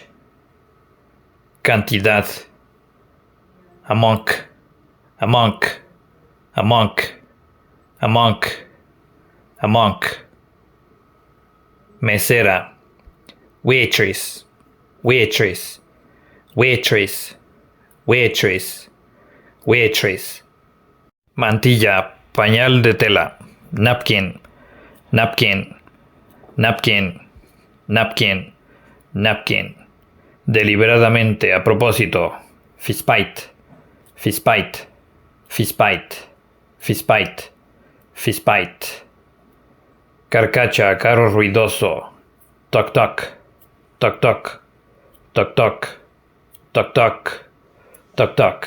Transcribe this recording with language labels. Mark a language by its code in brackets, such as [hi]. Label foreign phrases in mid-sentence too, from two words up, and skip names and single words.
[en] Cantidad, a monk, a monk, a monk, a monk, a monk. Mesera, waitress, waitress, waitress, waitress, waitress. [es] Mantilla, pañal de tela, [en] napkin, napkin, napkin, napkin, napkin. [es] Deliberadamente, a propósito, [en] fistfight, fistfight, fistfight, fistfight, fistfight. [es] Carcacha, carro ruidoso, toc toc, toc toc, toc toc, toc toc, toc toc.